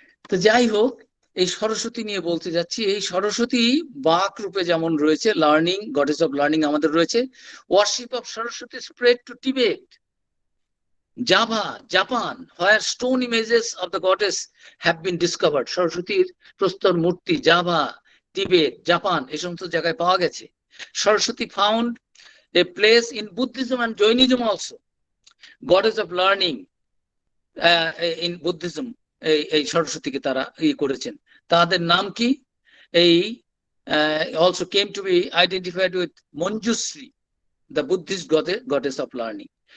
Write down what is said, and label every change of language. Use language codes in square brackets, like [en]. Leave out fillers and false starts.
[bn] তো যাই হোক, এই সরস্বতী নিয়ে বলতে যাচ্ছি। এই সরস্বতী বাক রূপে যেমন রয়েছে, লার্নিং, [en] goddess of learning [bn] আমাদের রয়েছে। [en] Worship of Saraswati spread to Tibet, Java, Japan, where stone images of the goddess have been discovered. [bn] সরস্বতীর প্রস্তর মূর্তি জাভা, টিবেট, জাপান এই সমস্ত জায়গায় পাওয়া গেছে। [en] Saraswati found a place in Buddhism and Jainism also. Goddess of learning in Buddhism, [bn] এই সরস্বতীকে তারা করেছেন। তাদের নাম কি? এই [en] also came to be identified with Manjusri, the Buddhist goddess of learning.